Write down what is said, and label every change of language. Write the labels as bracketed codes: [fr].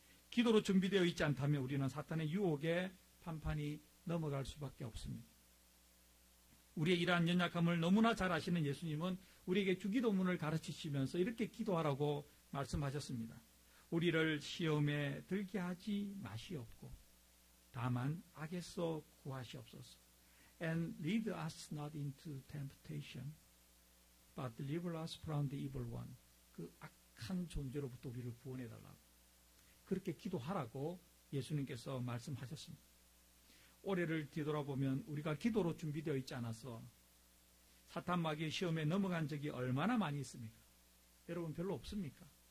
[ko] 기도로 준비되어 있지 않다면 우리는 사탄의 유혹에 판판이 넘어갈 수밖에 없습니다. 우리의 이러한 연약함을 너무나 잘 아시는 예수님은 우리에게 주기도문을 가르치시면서 이렇게 기도하라고 말씀하셨습니다. 우리를 시험에 들게 하지 마시옵고 다만 악에서 구하시옵소서. [en] And lead us not into temptation, but deliver us from the evil one. [ko] 그 악한 존재로부터 우리를 구원해달라고. 그렇게 기도하라고 예수님께서 말씀하셨습니다. 올해를 뒤돌아보면 우리가 기도로 준비되어 있지 않아서 사탄 마귀의 시험에 넘어간 적이 얼마나 많이 있습니까? 여러분 별로 없습니까?